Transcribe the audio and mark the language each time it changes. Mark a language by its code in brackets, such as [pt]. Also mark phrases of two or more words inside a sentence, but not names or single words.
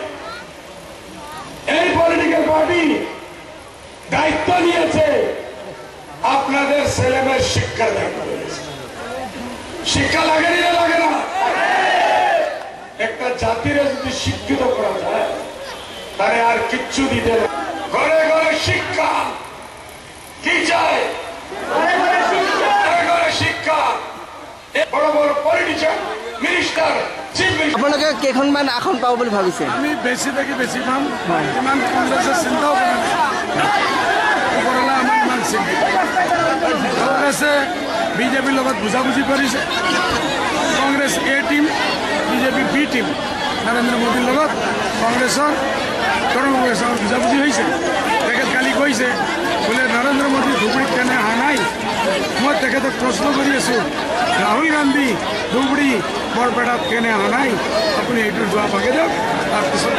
[bn] এই [en] political party [bn] দায়িত্ব নিয়েছে আপনাদের ছেলেমেয়ের শিক্ষার দায়িত্ব নিয়েছে শিক্ষা লাগে না লাগে না একটা জাতির যদি শিক্ষিত করা যায় তাহলে আর কিচ্ছু দিতে না ঘরে ঘরে শিক্ষা কি চাই ঘরে ঘরে শিক্ষা বড় বড় [en] politician minister [as] আপোনালোকে কেইখনমান আসন পাব বুলি ভাবিছে আমি বেছি থাকি বেছি পাম ইমান কংগ্ৰেছে চিন্তাও কৰা নাই ওপৰলৈ আমাৰ ইমান চিন্তা কংগ্ৰেছে বিজেপিৰ লগত বুজাবুজি কৰিছে কংগ্ৰেছ [en] A team BJP B team [as] নৰেন্দ্ৰ মোদীৰ লগত কংগ্ৰেছৰ তৰুণ কংগ্ৰেছৰ বুজাবুজি হৈছে তেখেত কালি কৈছে বোলে নৰেন্দ্ৰ মোদী ধুবুৰীত কেনে অহা নাই মই তেখেতক প্ৰশ্ন কৰি আছোঁ ৰাহুল গান্ধী ধুবুৰী বৰপেটাত কেনে অহা নাই আপুনি এইটোৰ জবাব আগে দিয়ক তাৰপিছত